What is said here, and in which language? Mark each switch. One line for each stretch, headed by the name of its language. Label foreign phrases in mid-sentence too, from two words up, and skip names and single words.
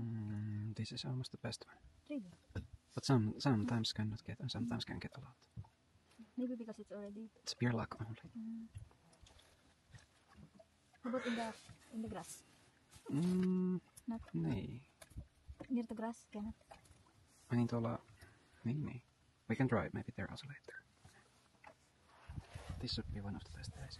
English: This is almost the best one. Really? But sometimes cannot get, and sometimes can get a lot. Maybe because it's already. It's pure luck only. How about in the grass? Not Nee. near the grass, cannot.
Finnish: Niin tuolla... Niin.
English: We can try it maybe there also later. This should be one of the best places.